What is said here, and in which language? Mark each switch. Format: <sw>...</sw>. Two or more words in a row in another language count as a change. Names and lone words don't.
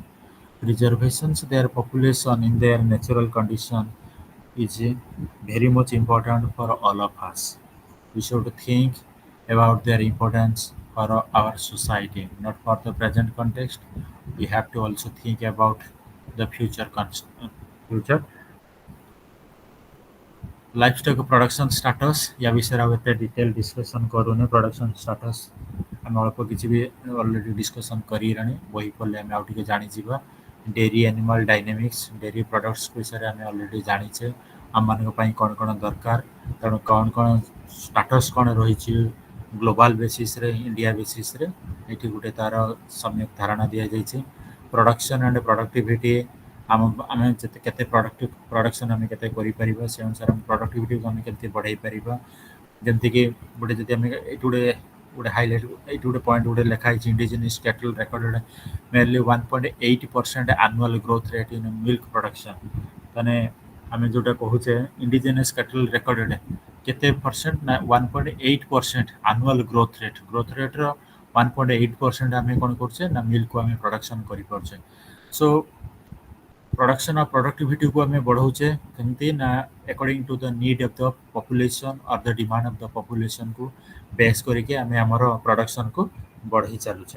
<en>Preservations their population in their natural condition is very much important for all of us. We should think about their importance for our society, not for the present context. We have to also think about the future. livestock production status,</en> <or>ୟା ବିଷୟରେ ଆଉ ଏତେ</or> <en>detail discussion</en> <or>କରୁନି।</or> <en>production status</en> <or>ଆମେ ଅଳ୍ପ କିଛି ବି ଅଲରେଡ଼ି ଡିସ୍କସନ୍ କରିରାଣି, ବହି ପଢ଼ିଲେ ଆମେ ଆଉ ଟିକେ ଜାଣିଯିବା।</or> <en>dairy animal dynamics, dairy products</en> <or>ବିଷୟରେ ଆମେ ଅଲରେଡ଼ି ଜାଣିଛେ। ଆମମାନଙ୍କ ପାଇଁ କ'ଣ ଦରକାର, ତେଣୁ କ'ଣ ଷ୍ଟାଟସ୍ କ'ଣ ରହିଛି</or> <en>global basisରେ, India basisରେ,</en> <or>ଏଠି ଗୋଟେ ତା'ର ସମ୍ୟକ୍ ଧାରଣା ଦିଆଯାଇଛି।</or> <en>production and productivity,</en> <or>ଆମେ କେତେ ପ୍ରଡକ୍ସନ୍ ଆମେ କେତେ କରିପାରିବା, ସେ ଅନୁସାରେ ଆମ ପ୍ରଡକ୍ଟିଭିଟିକୁ ଆମେ କେମିତି ବଢ଼େଇ ପାରିବା। ଯେମିତିକି ଗୋଟେ ଯଦି ଆମେ ଏଇଠି ଗୋଟେ ହାଇଲାଇଟ୍, ଏଇଠି ଗୋଟେ ପଏଣ୍ଟ ଗୋଟେ ଲେଖା ହେଇଛି,</or> <en>indigenous cattle recorded merely 1.8% annual growth rate in milk production.</en> <or>ତାହେଲେ ଆମେ ଯେଉଁଟା କହୁଛେ</or> <en>indigenous cattle recorded</en> <or>କେତେ ପରସେଣ୍ଟ ନା 1.8%</or> <en>annual growth rateର</en> <or>1.8% ଆମେ କ'ଣ କରୁଛେ ନା ମିଲ୍କକୁ ଆମେ ପ୍ରଡକ୍ସନ୍ କରିପାରୁଛେ।</or> <en>so production of productivityକୁ</en> <or>ଆମେ ବଢ଼ାଉଛେ କେମିତି ନା</or> <en>according to the need of the population or the demand of the populationକୁ</en> <or>ବେସ୍ କରିକି ଆମେ ଆମର ପ୍ରଡକ୍ସନ୍କୁ ବଢ଼େଇ ଚାଲୁଛେ।</or>